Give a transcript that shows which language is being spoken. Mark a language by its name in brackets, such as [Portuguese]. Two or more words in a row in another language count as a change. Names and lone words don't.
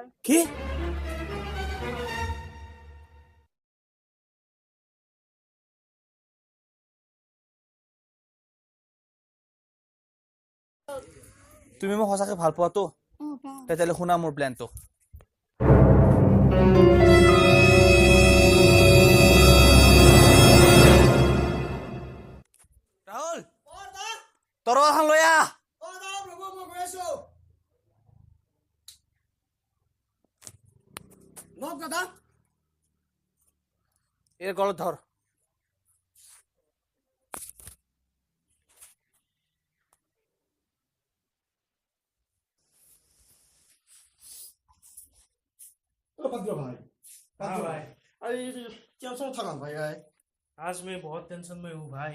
[Assamese] কি তুমি মোক সঁচাকে ভাল পোৱাতো তেতিয়াহ'লে শুনা মোৰ প্লেনটো ৰাহুল তৰৱালখন লৈ আহ এর গলত ধর [Hindi] भद्र भाई हाँ भाई अरे क्या सब थका भाई यार आज मैं बहुत टेंशन में हूँ भाई